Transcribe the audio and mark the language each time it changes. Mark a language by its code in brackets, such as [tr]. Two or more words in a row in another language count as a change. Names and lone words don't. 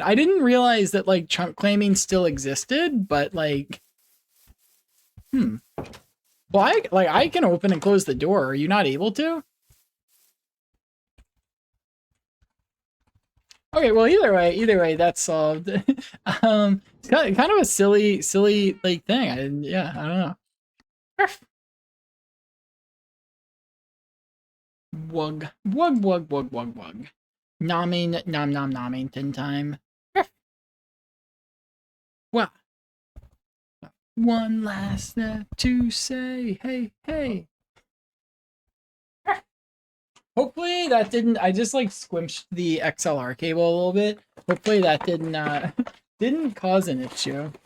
[en] I didn't realize that like chunk claiming still existed, but like well, I can open and close the door. Are you not able to? Okay, well either way, that's solved. It's kind of a silly like thing. I don't know. Wug. Nomming, nomming, tin time. Wow. One last step to say, hey. Hopefully that didn't, I just like squished the XLR cable a little bit. Hopefully that didn't cause an issue.